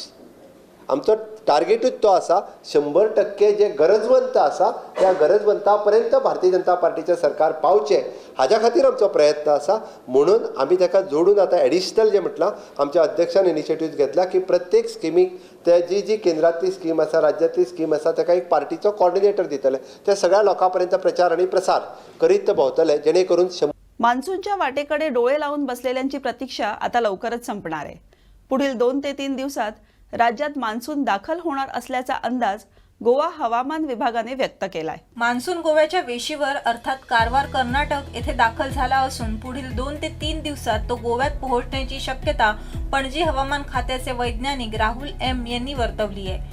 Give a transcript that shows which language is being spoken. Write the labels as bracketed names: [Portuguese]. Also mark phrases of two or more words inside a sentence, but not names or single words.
[Konkani] आमचो टार्गेटूच तो आसा 100% जे गरजवंत आसा त्या गरजवंता पर्यंत भारतीय जनता पार्टीचें सरकार पावचें हाज्या खातीर आमचो प्रयत्न आसा. म्हणून आमी ताका जोडून आतां एडिशनल जें म्हटलां, आमच्या अध्यक्षान इनिशिएटिव्ह घेतला की प्रत्येक स्किमीक ते जी केंद्रांतली स्कीम आसा, राज्यांतली स्कीम आसा, ताका एक पार्टीचो कॉर्डिनेटर दितले. ते सगळ्या लोकां पर्यंत प्रचार आनी प्रसार करीत भोंवतले, जेणे करून [Marathi] मान्सूनच्या वाटेकडे डोळे लावून बसलेल्यांची प्रतीक्षा आता लवकरच संपणार आहे. पुढील 2 ते 3 दिवसात राज्यात मान्सून दाखल होणार असल्याचा अंदाज गोवा हवामान विभागाने व्यक्त केलाय. मान्सून गोव्याच्या वेशीवर अर्थात कारवार कर्नाटक येथे दाखल झाला असून पुढील 2 ते 3 दिवसात तो गोव्यात पोहोचण्याची शक्यता पणजी हवामान खात्याचे वैज्ञानिक राहुल एम यांनी वर्तवली आहे.